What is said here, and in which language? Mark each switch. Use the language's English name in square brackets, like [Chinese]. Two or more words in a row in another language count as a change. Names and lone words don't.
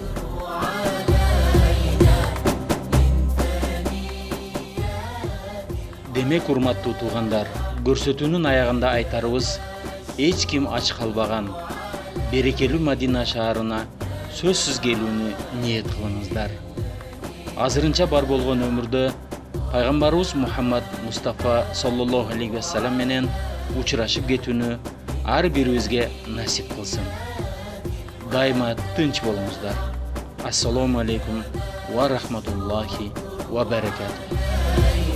[Kyrgyz] Демек, урматтуу туугандар, көрсөтүүнүн аягында айтарыбыз, эч ким ач калбаган берекелүү Мадина шаарына сөзсүз келүүнү ниет кылыңыздар. Азырынча бар болгон өмүрдө пайгамбарыбыз Мухаммад Мустафа [Arabic] صلى الله عليه وسلم [Kyrgyz] менен учурашып кетүүнү ар бирибизге насип кылсын. Дайыма тынч болуңуздар. [Arabic] السلام عليكم ورحمة الله وبركاته.